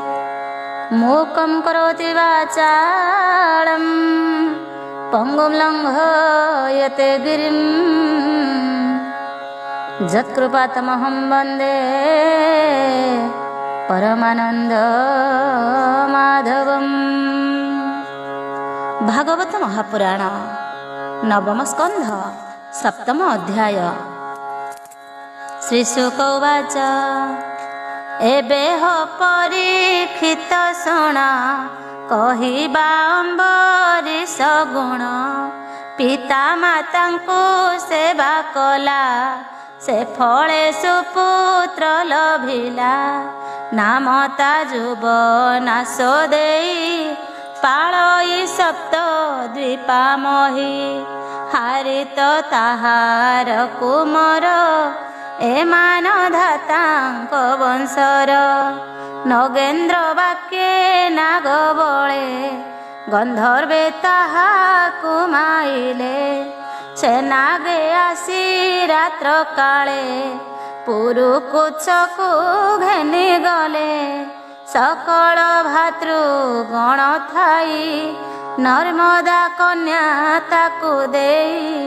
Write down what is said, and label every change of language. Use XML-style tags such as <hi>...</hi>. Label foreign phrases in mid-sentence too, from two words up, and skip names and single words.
<sa>मूकं करोति वाचालं पङ्गुं लङ्घयते गिरिं यत्कृपातमहं वन्दे परमानन्दमाधवम्। भागवत महापुराण नवम स्कन्ध सप्तम अध्याय। श्रीशुक उवाच</sa> <or>ଏବେ ହୋ ପରୀକ୍ଷିତ ଶୁଣ କହିବା ଅମ୍ବରୀଶ ଗୁଣ। ପିତା ମାତାଙ୍କୁ ସେବା କଲା ସେ ଫଳେ ସୁପୁତ୍ର ଲଭିଲା। ନାମ ତା ଯୁବନାଶ ଦେଇ ପାଳଇ ସପ୍ତ ଦ୍ୱୀପାମହୀ। ହାରିତ ତାହାର କୁମର ଏମାନ ଧାତାଙ୍କ ବଂଶର। ନଗେନ୍ଦ୍ର ବାକ୍ୟେ ନାଗ ବଳେ ଗନ୍ଧର୍ବେ ତାହାକୁ ମାଇଲେ। ସେ ନାଗେ ଆସି ରାତ୍ର କାଳେ ପୁରୁକୁଚ୍ଛକୁ ଘେନି ଗଲେ। ସକଳ ଭାତୃଗଣ ଥାଇ ନର୍ମଦା କନ୍ୟା ତାକୁ ଦେଇ।</or>